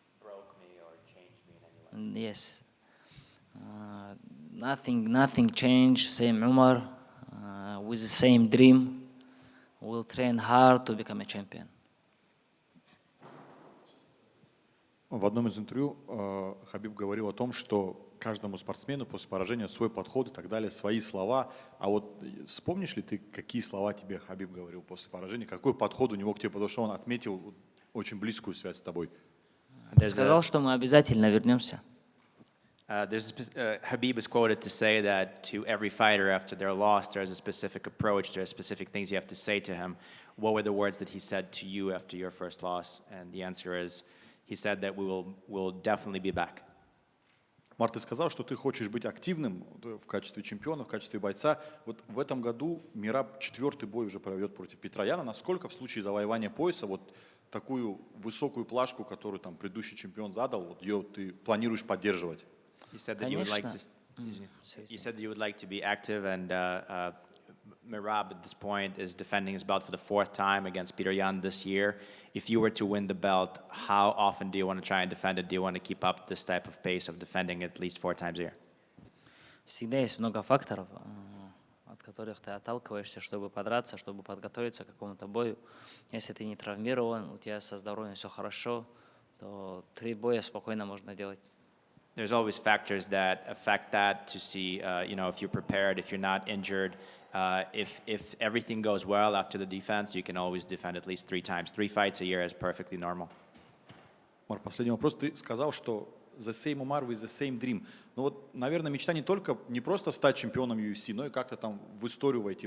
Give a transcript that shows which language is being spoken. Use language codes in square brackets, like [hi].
[en] Broke me or changed me in any way. Yes. Nothing changed. Same Umar, with the same dream. Will train hard to become a champion. [ru] В одном из интервью Хабиб говорил о том, что каждому спортсмену после поражения свой подход и так далее, свои слова. А вот вспомнишь ли ты, какие слова тебе Хабиб говорил после поражения? Какой подход у него к тебе? Потому что он отметил очень близкую связь с тобой. Сказал, что мы обязательно вернемся. [en] Habib is quoted to say that to every fighter after their loss, there's a specific approach, there's specific things you have to say to him. What were the words that he said to you after your first loss? And the answer is, he said that we'll definitely be back. [ru] Марк, ты сказал, что ты хочешь быть активным в качестве чемпиона, в качестве бойца. Вот в этом году Мераб 4-й бой уже проведет против Петрояна. Насколько в случае завоевания пояса вот такую высокую плашку, которую там предыдущий чемпион задал, вот ее ты планируешь поддерживать? [en] You said that you would like to. You said that you would like to be active, and Merab at this point is defending his belt for the 4th time against Peter Yan this year. If you were to win the belt, how often do you want to try and defend it? Do you want to keep up this type of pace of defending at least 4 times a year? [ru] Всегда есть много факторов, от которых ты отталкиваешься, чтобы подраться, чтобы подготовиться к какому-то бою. Если ты не травмирован, у тебя со здоровьем все хорошо, то 3 боя спокойно можно делать. [en] There's always factors that affect that to see, if you're prepared, if you're not injured. If everything goes well after the defense, you can always defend at least 3 times. 3 fights a year is perfectly normal. [ru] Марк, последний вопрос. Ты сказал, что [en] the same Umar with the same dream. [ru] Ну вот, наверное, мечта не просто стать чемпионом UFC, но и как-то там в историю войти.